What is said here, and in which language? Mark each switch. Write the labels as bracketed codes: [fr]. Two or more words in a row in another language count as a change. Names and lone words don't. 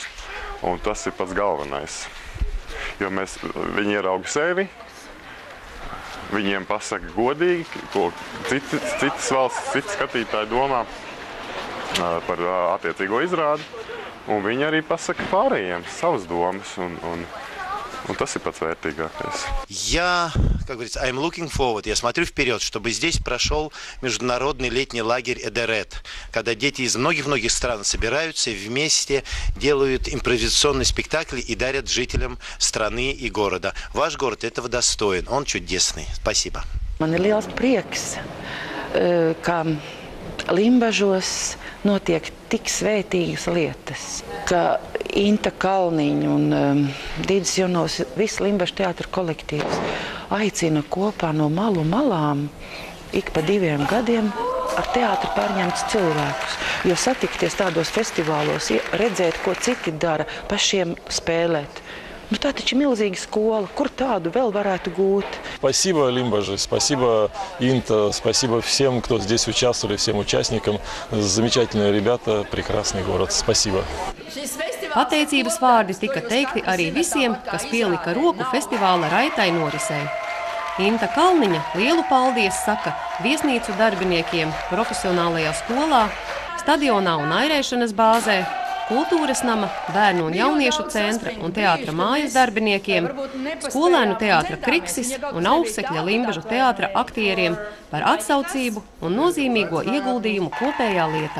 [lv] Un tas ir pats galvenais. Jo viņi ierauga sevi, viņiem pasaka godīgi, ko citas valstis, citi skatītāji domā par attiecīgo izrādi. Un viņi arī pasaka pārējiem savas domas. Un tas ir pats vērtīgākais. [ru] Я, как говорится, [en] I'm looking forward. [ru] Я смотрю вперед, чтобы здесь прошел международный летний лагерь Эдерет, когда дети из многих-многих стран собираются и вместе делают импровизационный спектакль и дарят жителям страны и города. Ваш город этого достоин, он чудесный. Спасибо. [lv] Man ir liels prieks, ka Limbažos notiek tik svētīgas lietas, ka Inta Kalniņa un Dīdis Jonovs, viss Limbažas teātra kolektīvs aicina kopā no malu malām ik pa 2 gadiem ar teātru pārņemts cilvēkus. Jo satikties tādos festivālos, redzēt, ko citi dara, pašiem spēlēt. Nu, tā taču ir milzīga skola. Kur tādu vēl varētu gūt? [ru] Спасибо, Limbažai, спасибо, Инта, спасибо всем, кто здесь участвовали, всем участникам. Замечательные ребята, прекрасный город. Спасибо. [lv] Pateicības vārdi tika teikti arī visiem, kas pielika roku festivāla raitai norisei. Inta Kalniņa lielu paldies saka viesnīcu darbiniekiem, profesionālajā skolā, stadionā un airēšanas bāzē, kultūras nama, bērnu un jauniešu centra un teātra mājas darbiniekiem, skolēnu teātra Kriksis un Ausekļa Limbažu teātra aktieriem par atsaucību un nozīmīgo ieguldījumu kopējā lietā.